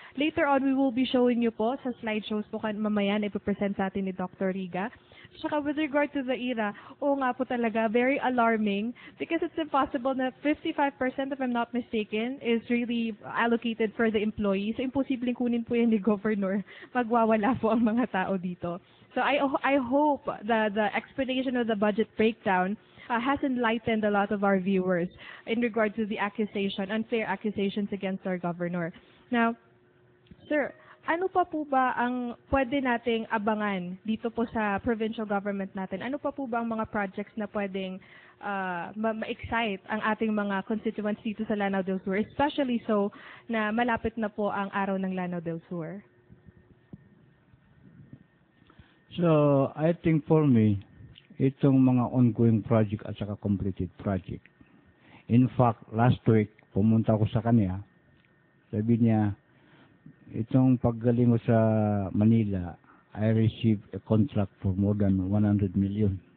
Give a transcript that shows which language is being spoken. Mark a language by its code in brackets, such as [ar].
[en] Later on, we will be showing you [tl] po sa slideshows po mamaya na ipapresent sa atin ni Dr. Riga. [en] Saka with regard to the IRA, [tl] oo nga po talaga, [en] very alarming because it's impossible na 55%, if I'm not mistaken, is really allocated for the employees. [tl] So, imposibleng kunin po yan ni Governor. Magwawala po ang mga tao dito. [en] So, I hope the explanation of the budget breakdown has enlightened a lot of our viewers in regard to the accusation, unfair accusations against our governor. [tl] Now, sir, ano pa po ba ang pwede nating abangan dito po sa provincial government natin? Ano pa po ba ang mga projects na pwedeng ma-excite ang ating mga constituents dito sa Lanao del Sur, [en] especially so [tl] na malapit na po ang araw ng Lanao del Sur? [en] So, I think for me, [tl] itong mga [en] ongoing project at saka completed project. [tl] In fact, last week, pumunta ako sa kanya. Sabi niya, itong paggaling ko sa Manila, [en] I received a contract for more than 100 million.